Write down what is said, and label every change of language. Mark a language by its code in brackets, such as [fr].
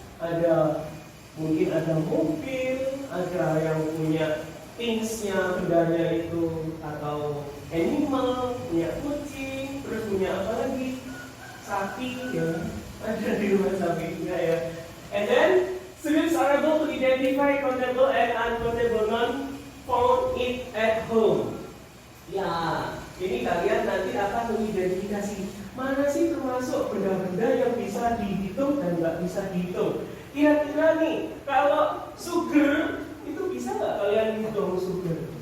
[id] Ada mungkin ada mobil, ada yang punya thingsnya, bendanya itu, atau animal, punya kucing, terus punya apa lagi? Sapi, ya, ada di rumah sapi juga ya. [en] And then students are able to identify countable and uncountable non found it at home. [id] Ya, ini kalian nanti akan mengidentifikasi mana sih termasuk benda-benda yang bisa dihitung dan nggak bisa dihitung. Kira-kira nih, kalau sugar itu bisa nggak kalian hitung sugar?